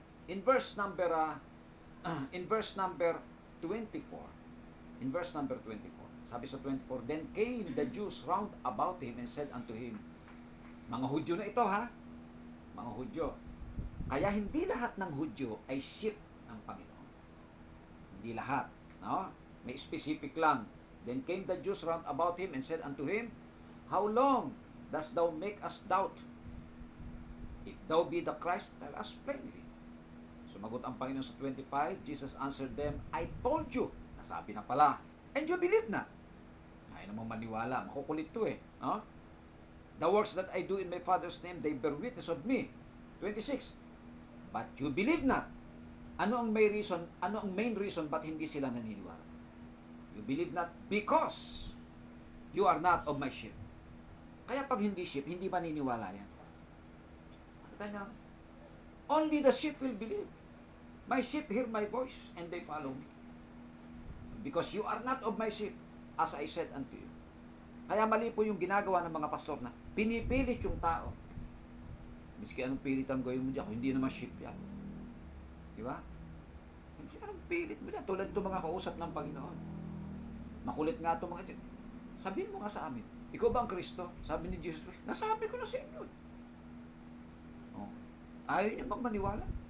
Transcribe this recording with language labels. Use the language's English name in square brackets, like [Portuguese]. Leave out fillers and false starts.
[English] In verse number 24, In verse number 24. Sabi sa 24, Then came the Jews round about him and said unto him, [Filipino] mga Hudyo na ito ha, mga Hudyo. Kaya hindi lahat ng Hudyo ay sheep ng Panginoon. Hindi lahat. No? May specific lang. [English] Then came the Jews round about him and said unto him, How long dost thou make us doubt? If thou be the Christ, tell us plainly. [Filipino] Sumagot ang Panginoon sa 25, [English] Jesus answered them, I told you. [Filipino] Nasabi na pala. [English] And you believe [Filipino] na. Ayaw namang maniwala. Makukulit to eh. No? [English] The works that I do in my Father's name, they bear witness of me. 26. But you believe not. [Filipino] Ano ang main reason ba't hindi sila naniniwala? [English] You believe not because you are not of my sheep. [Filipino] Kaya pag hindi sheep, hindi maniniwala yan. Kita niyo? [English] Only the sheep will believe. My sheep hear my voice and they follow me. Because you are not of my sheep, as I said unto you. [Filipino] Kaya mali po yung ginagawa ng mga pastor na pinipilit yung tao. Miski anong pilit ang gawin mo dyan, kung hindi naman sheep yan. Di ba? Hindi anong pilit mo dyan. Tulad itong mga kausap ng Panginoon. Makulit nga itong mga dyan. Sabihin mo nga sa amin, ikaw ba ang Kristo? Sabi ni Jesus, nasabi ko na sa inyo. Oh. Ayaw niyo bang maniwala?